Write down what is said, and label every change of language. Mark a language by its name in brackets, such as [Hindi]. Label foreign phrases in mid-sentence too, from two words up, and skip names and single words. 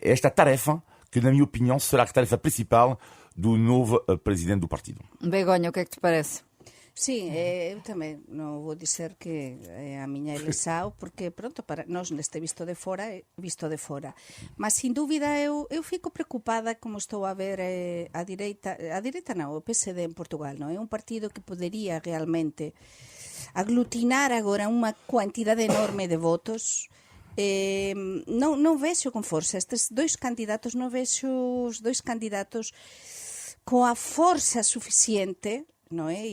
[Portuguese] É esta tarefa que, na minha opinião, será a tarefa principal do novo presidente do partido. Begonha, o que é que te parece? [Galician] Sim, eu tamén non vou dizer que é a miña eleição, porque pronto, para nós neste visto de fora, mas sin dúbida eu fico preocupada como estou a ver a direita non, o PSD en Portugal, non é un partido que podería realmente aglutinar agora unha cuantidade enorme de votos. Non vexo con forza estes dois candidatos, non vexo os dois candidatos coa forza suficiente, non é?